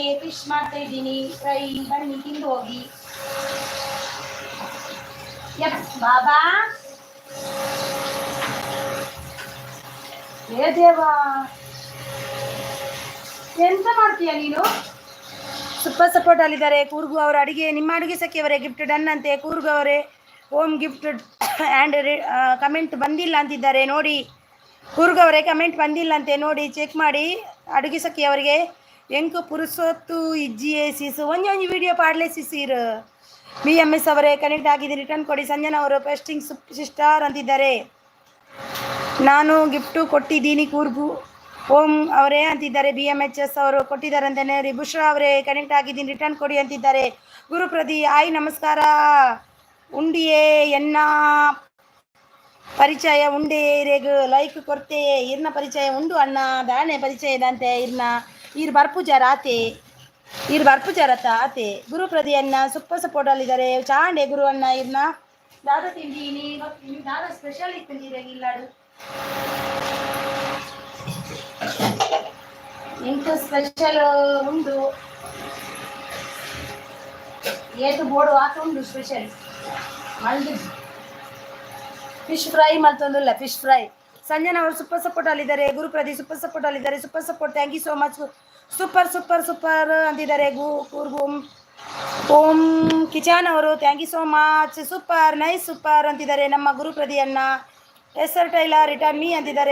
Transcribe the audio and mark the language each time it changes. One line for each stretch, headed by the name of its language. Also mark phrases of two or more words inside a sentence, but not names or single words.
Kannada: ಫಿಶ್ ಮಾಡ್ತಾ ಇದ್ದೀನಿ ಫ್ರೈ, ಬನ್ನಿ ತಿಂದು ಹೋಗಿ. ಯಪ್ ಬಾಬಾ ಏ ದೇವಾ ಎಂತ ಮಾಡ್ತೀಯ ನೀನು?
English: super support
Kannada: ಅಲ್ಲಿದ್ದಾರೆ. ಕೂರ್ಗು ಅವರ ಅಡಿಗೆ ನಿಮ್ಮ ಅಡುಗೆ ಸಖಿಯವರೇ
English: gift done
Kannada: ಅಂತೆ. ಕೂರ್ಗು ಅವರೇ
English: home gift and comment
Kannada: ಬಂದಿಲ್ಲ ಅಂತಿದ್ದಾರೆ ನೋಡಿ. ಕೂರ್ಗು ಅವರೇ ಕಮೆಂಟ್ ಬಂದಿಲ್ಲ ಅಂತೆ ನೋಡಿ, ಚೆಕ್ ಮಾಡಿ.
Tulu: ಅಡುಗೆ ಸಖಿಯವರಿಗೆ ಎಂಕು ಪುರುಸೊತ್ತು ಇಜ್ಜಿಯೇ ಸಿಸು ಒಂಜಿ ವಿಡಿಯೋ ಪಾಡ್ಲೆ ಸಿಸಿರು.
Kannada: ಬಿ ಎಮ್ ಎಸ್ ಅವರೇ ಕನೆಕ್ಟ್ ಆಗಿದೆ ರಿಟರ್ನ್ ಕೊಡಿ. ಸಂಜನಾ ಅವರು
English: pasting sister
Kannada: ಅಂತಿದ್ದಾರೆ. ನಾನು ಗಿಫ್ಟು ಕೊಟ್ಟಿದ್ದೀನಿ ಕೂರ್ಗು ಓಂ ಅವರೇ ಅಂತಿದ್ದಾರೆ. ಬಿ ಎಮ್ ಎಚ್ ಎಸ್ ಅವರು ಕೊಟ್ಟಿದ್ದಾರೆ ಅಂತಲೇ ರೀ. ಬುಷ್ರಾ ಅವರೇ ಕನೆಕ್ಟ್ ಆಗಿದ್ದೀನಿ ರಿಟರ್ನ್ ಕೊಡಿ ಅಂತಿದ್ದಾರೆ.
Tulu: ಗುರುಪ್ರದಿ ಆಯ್ ನಮಸ್ಕಾರ. ಉಂಡಿಯೇ ಎನ್ನ ಪರಿಚಯ ಉಂಡೆ ರೇಗು ಲೈಕ್ ಕೊಡ್ತೆ. ಇರ್ನ ಪರಿಚಯ ಉಂಡು ಅಣ್ಣ ದಾಣೆ ಪರಿಚಯದಂತೆ ಇರ್ ಬರ್ಪುಜಾರತ ಆತೆ.
Kannada: ಗುರುಪ್ರದಿ ಅಣ್ಣ ಸೂಪರ್ ಸಪೋರ್ಟಲ್ಲಿದ್ದಾರೆ.
Tulu: ಚಾಂಡೆ ಗುರು ಅಣ್ಣ ಇರ್ನ ದಾದ ತಿಂದೀನಿ ದಾದ ಸ್ಪೆಷಲ್ ಇತ್ತಿದ್ದೀರ ಇಲ್ಲಾಡು ಇಂಟು ಸ್ಪೆಷಲ್ ಉಂಡು ಏಟು ಬೋರ್ಡು ಆತ ಉಂಡು ಸ್ಪೆಷಲ್ ಮಲ್ದು
English: fish fry
Tulu: ಮತ್ತೊಂದಿಲ್ಲ
English: fish fry.
Kannada: ಸಂಜನಾ ಅವರು
English: super support
Kannada: ಅಲ್ಲಿದ್ದಾರೆ. ಗುರುಪ್ರದಿ
English: super support
Kannada: ಅಲ್ಲಿದ್ದಾರೆ.
English: super support thank you so much. ಸೂಪರ್ ಅಂತಿದ್ದಾರೆ. ಕೂರ್ಗು ಓಂ ಕಿಚನ್ ಅವರು thank you so much. super nice super
Kannada: ಅಂತಿದ್ದಾರೆ ನಮ್ಮ ಗುರುಪ್ರದಿ ಅಣ್ಣ. ಎಸ್ ಆರ್ ಟೈಲರ್
English: return me
Kannada: ಅಂತಿದ್ದಾರೆ.